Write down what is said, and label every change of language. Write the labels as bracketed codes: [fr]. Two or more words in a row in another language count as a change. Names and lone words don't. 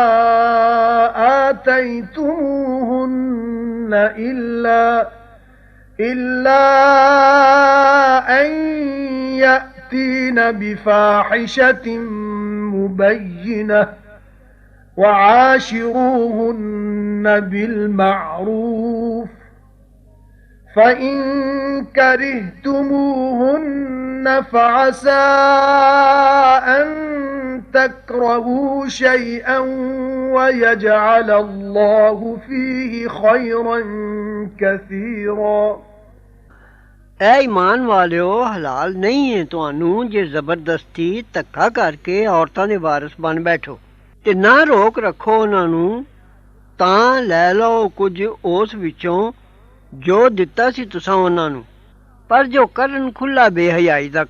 [ar] آتَيْتُمُوهُنَّ إِلَّا أَن يَأْتِينَ بِفَاحِشَةٍ مُبَيِّنَةٍ وَعَاشِرُوهُنَّ بِالْمَعْرُوفِ فَإِن كَرِهْتُمُوهُنَّ فَعَسَىٰ أَن تَكْرَهُوا شَيْئًا وَيَجْعَلَ اللَّهُ فِيهِ خَيْرًا كَثِيرًا [pa] ਐ ਈਮਾਨ ਵਾਲਿਓ ਹਲਾਲ ਨਹੀਂ ਹੈ ਤੁਹਾਨੂੰ ਜੇ ਜ਼ਬਰਦਸਤੀ ਧੱਕਾ ਕਰਕੇ ਔਰਤਾਂ ਦੇ ਵਾਰਿਸ ਬਣ ਬੈਠੋ ਤੇ ਨਾ ਰੋਕ ਰੱਖੋ ਉਹਨਾਂ ਨੂੰ ਤਾਂ ਲੈ ਲਓ ਕੁਝ ਉਸ ਵਿੱਚੋਂ ਜੋ ਦਿੱਤਾ ਸੀ ਤੁਸਾਂ ਉਹਨਾਂ ਨੂੰ ਪਰ ਜੋ ਕਰਨ ਖੁੱਲਾ ਬੇਹਯਾਈ ਦਾ